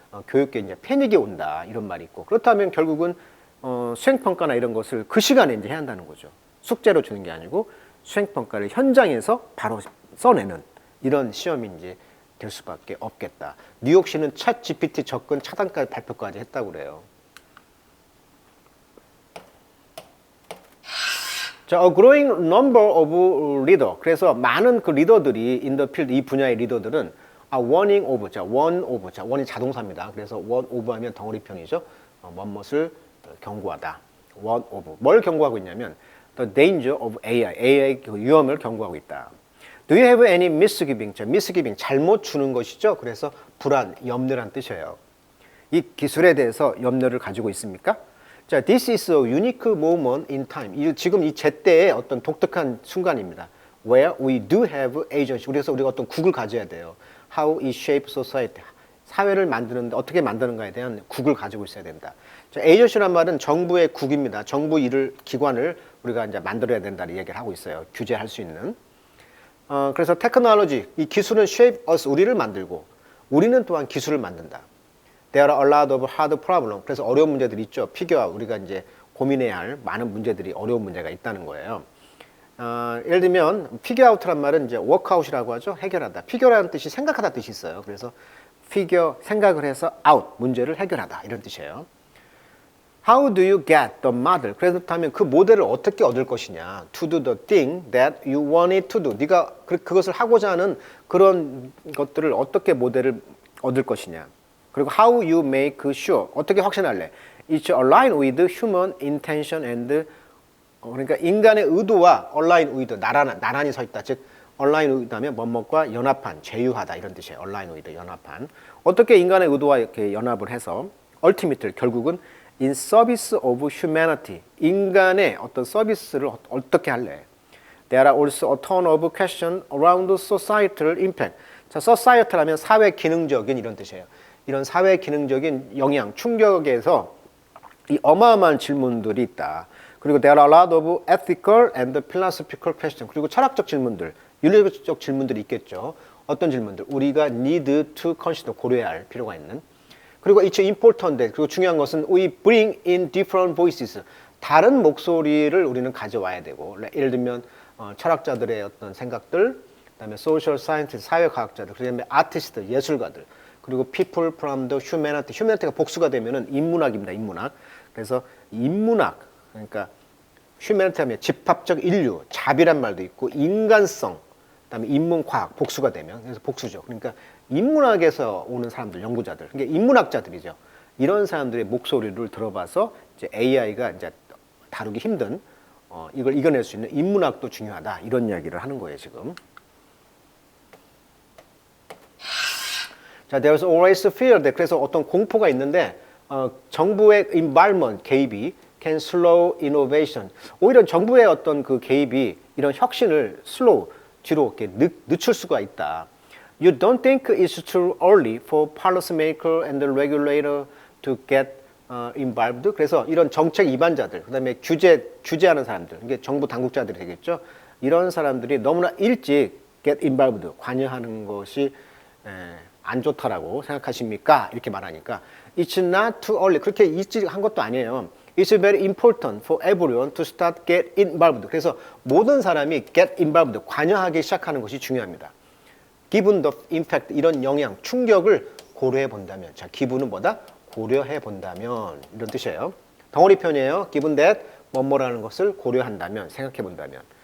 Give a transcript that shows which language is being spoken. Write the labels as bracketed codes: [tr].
[ko] 교육계 이제 패닉이 온다 이런 말이 있고, 그렇다면 결국은 수행평가나 이런 것을 그 시간에 이제 해야 한다는 거죠. 숙제로 주는 게 아니고 수행평가를 현장에서 바로 써내는 이런 시험이 이제 될 수밖에 없겠다. 뉴욕시는 챗 GPT 접근 차단까지 발표까지 했다고 그래요. [en] 자, a growing number of leader. [ko] 그래서 많은 그 리더들이 [en] in the field, [ko] 이 분야의 리더들은 [en] warning of, [ko] 자, warn이 자동사입니다. 그래서 warn of 하면 덩어리편이죠. 뭐뭇을 경고하다. warn of. 뭘 경고하고 있냐면 [en] the danger of AI [ko] 그 위험을 경고하고 있다. [en] Do you have any misgiving? [ko] 자, misgiving, 잘못 주는 것이죠. 그래서 불안, 염려란 뜻이에요. 이 기술에 대해서 염려를 가지고 있습니까? [en] 자, this is a unique moment in time. [ko] 지금 이 제때의 어떤 독특한 순간입니다. [en] Where we do have agency. [ko] 그래서 우리가 어떤 국을 가져야 돼요. [en] How it shapes society. [ko] 사회를 만드는데 어떻게 만드는가에 대한 국을 가지고 있어야 된다. 자, agency란 말은 정부의 국입니다. 정부 기관을 우리가 이제 만들어야 된다는 얘기를 하고 있어요. 규제할 수 있는. 그래서 테크놀로지, 이 기술은 [en] shape us, [ko] 우리를 만들고, 우리는 또한 기술을 만든다. [en] There are a lot of hard problems. [ko] 그래서 어려운 문제들이 있죠. 피규어 우리가 이제 고민해야 할 많은 문제들이 어려운 문제가 있다는 거예요. 예를 들면 피규어아웃이란 말은 이제 워크아웃이라고 하죠. 해결하다. 피규어라는 뜻이 생각하다 뜻이 있어요. 그래서 피규어 생각을 해서 아웃 문제를 해결하다 이런 뜻이에요. [en] How do you get the model? [ko] 그렇다면 그 모델을 어떻게 얻을 것이냐? [en] To do the thing that you want it to do. [ko] 네가 그것을 하고자 하는 그런 것들을 어떻게 모델을 얻을 것이냐? [en] 그리고 how you make sure. [ko] 어떻게 확신할래? [en] It's aligned with human intention and [ko] 그러니까 인간의 의도와 [en] align with [ko] 나란히 서 있다. 즉 align with하면 뭐뭐과 연합한, 제휴하다 이런 뜻이에요. [en] align with 연합한. [ko] 어떻게 인간의 의도와 이렇게 연합을 해서 [en] ultimately [ko] 결국은 [en] in service of humanity [ko] 인간의 어떤 서비스를 어떻게 할래? [en] There are also a ton of questions around societal impact. [ko] 자, societal하면 사회 기능적인 이런 뜻이에요. 이런 사회 기능적인 영향, 충격에서 이 어마어마한 질문들이 있다. [en] 그리고 there are a lot of ethical and philosophical questions. [ko] 그리고 철학적 질문들, 윤리적 질문들이 있겠죠. 어떤 질문들? 우리가 [en] need to consider, [ko] 고려해야 할 필요가 있는. [en] 그리고 it's important, [ko] 그리고 중요한 것은 [en] we bring in different voices. [ko] 다른 목소리를 우리는 가져와야 되고, 예를 들면 철학자들의 어떤 생각들, 그다음에 [en] social scientist, [ko] 사회과학자들, 그다음에 artist, 예술가들, 그리고 [en] people from the humanity. [ko] humanity가 복수가 되면은 인문학입니다. 인문학. 그래서 인문학, 그러니까 humanity 하면 집합적 인류, 자비란 말도 있고 인간성, 그다음에 인문과학, 복수가 되면 그래서 복수죠. 그러니까 인문학에서 오는 사람들, 연구자들, 그러니까 인문학자들이죠. 이런 사람들의 목소리를 들어봐서 이제 AI가 이제 다루기 힘든 이걸 이겨낼 수 있는 인문학도 중요하다. 이런 이야기를 하는 거예요, 지금. 자, [en] there's always fear. [ko] 그래서 어떤 공포가 있는데 정부의 environment 개입이 [en] can slow innovation. [ko] 오히려 정부의 어떤 그 개입이 이런 혁신을 slow 뒤로 이렇게 늦출 수가 있다. [en] You don't think it's too early for policymaker and the regulator to get involved? [ko] 그래서 이런 정책 위반자들, 그다음에 규제하는 사람들, 이게 정부 당국자들이 되겠죠. 이런 사람들이 너무나 일찍 [en] get involved, [ko] 관여하는 것이 안 좋다라고 생각하십니까? 이렇게 말하니까 [en] it's not too early. [ko] 그렇게 일찍 한 것도 아니에요. [en] It's very important for everyone to start get involved. [ko] 그래서 모든 사람이 [en] get involved, [ko] 관여하기 시작하는 것이 중요합니다. [en] Given the impact, [ko] 이런 영향, 충격을 고려해 본다면, 자, 기분은 뭐다? 고려해 본다면 이런 뜻이에요. 덩어리 표현이에요. [en] Given that [ko] 뭐뭐라는 것을 고려한다면, 생각해 본다면.